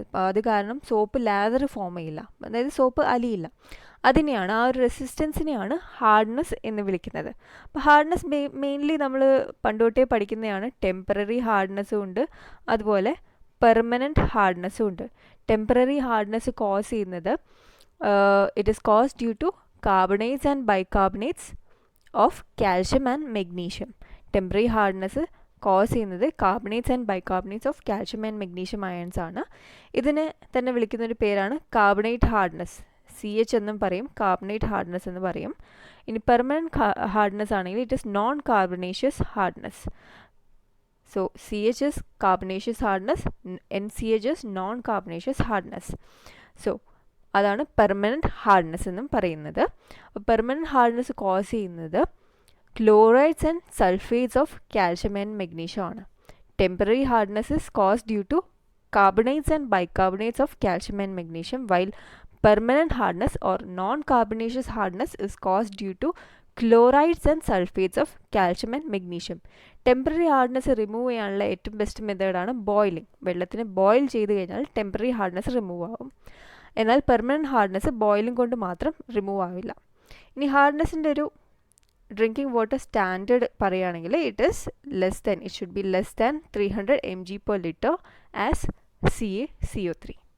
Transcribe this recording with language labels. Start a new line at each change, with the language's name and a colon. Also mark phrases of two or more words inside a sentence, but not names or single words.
Malayalam: അപ്പോൾ അത് കാരണം
English: soap lather form
Malayalam: ചെയ്യില്ല, അതായത് സോപ്പ് അലിയില്ല. അതിനെയാണ്, ആ ഒരു റെസിസ്റ്റൻസിനെയാണ് ഹാർഡ്നെസ് എന്ന് വിളിക്കുന്നത്. അപ്പോൾ
English: hardness mainly
Malayalam: നമ്മൾ പണ്ടുതൊട്ടേ പഠിക്കുന്നതാണ്. ടെമ്പററി ഹാർഡ്നെസ്സും ഉണ്ട്, അതുപോലെ പെർമനൻറ്റ് ഹാർഡ്നെസ്സും ഉണ്ട്.
English: temporary hardness cause ചെയ്യുന്നത് it is caused due to carbonates and bicarbonates of calcium and magnesium. Temporary hardness കോസ് ചെയ്യുന്നത് carbonates and bicarbonates of calcium and magnesium ions ആണ്.
Malayalam: ഇതിനെ തന്നെ വിളിക്കുന്നൊരു പേരാണ്
English: carbonate hardness.
Malayalam: CH എന്നും പറയും,
English: carbonate hardness
Malayalam: എന്ന് പറയും. ഇനി
English: permanent hardness
Malayalam: ആണെങ്കിൽ
English: it is non carbonaceous hardness. സോ CH is carbonaceous hardness, NCH is non carbonaceous hardness.
Malayalam: സോ അതാണ്
English: permanent hardness
Malayalam: എന്നും പറയുന്നത്.
English: അപ്പോൾ permanent hardness cause ചെയ്യുന്നത് chlorides and sulfates of calcium and magnesium ആണ്. temporary hardness is cause due to carbonates and bicarbonates of calcium and magnesium, while permanent hardness or non-carbonaceous hardness is caused due to chlorides and sulfates of calcium and magnesium. temporary hardness remove
Malayalam: ചെയ്യാനുള്ള ഏറ്റവും ബെസ്റ്റ് മെത്തേഡാണ് ബോയിലിംഗ്. വെള്ളത്തിന് ബോയിൽ ചെയ്ത് കഴിഞ്ഞാൽ
English: temporary hardness remove
Malayalam: ആവും. എന്നാൽ
English: permanent hardness boiling
Malayalam: കൊണ്ട് മാത്രം റിമൂവ് ആവില്ല.
English: ഇനി ഹാർഡ്നെസ്സിൻ്റെ ഒരു drinking water standard പറയുകയാണെങ്കിൽ it should be less than 300 mg/L as CaCO3.